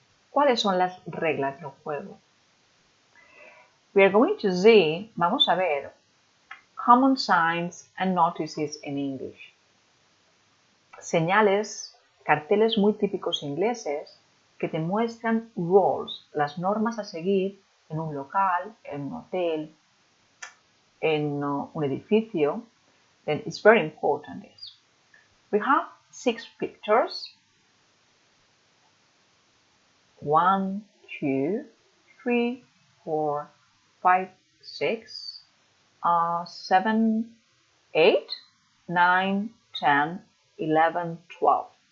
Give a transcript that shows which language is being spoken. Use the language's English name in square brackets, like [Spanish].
[Spanish] ¿Cuáles son las reglas del juego? [English] We are going to see, [Spanish] vamos a ver, [English] common signs and notices in English. [Spanish] Señales, carteles muy típicos ingleses que te muestran rules, las normas a seguir en un local, en un hotel, en un edificio. [English] Then it's very important this. We have 6 pictures. 1, 2, 3, 4, 5, 6, 7, 8, 9, 10, 11, 12.